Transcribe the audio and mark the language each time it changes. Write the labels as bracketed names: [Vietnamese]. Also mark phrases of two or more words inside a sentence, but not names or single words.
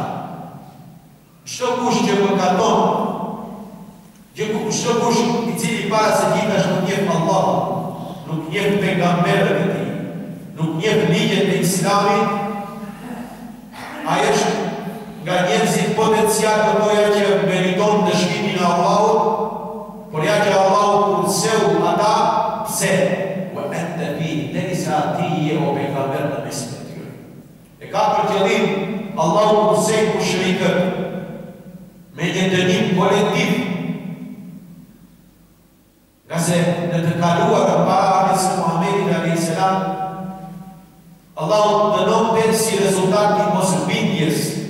[Albanian] Çdo kush që mëkaton, çdo kush i cili para se gjithashtu nuk njeh Allahun, nuk njeh pejgamberët e tij, nuk njeh ligjet e Islamit, ai është nga njerëzit potencial të doja që meriton dëshkimin e Allahut, por ja që Allahu kurseu ata, pse? [Arabic] وأنت في [Albanian] derisa ti o pejgamber në mes të tyre. E ka për qëllim Allahu kursej mushrikët me një dënim kolektiv, nga se në të kaluar para hadithit të Muhamedit [Arabic] عليه السلام, [Albanian] Allahu dënonte si rezultat i mosbindjes.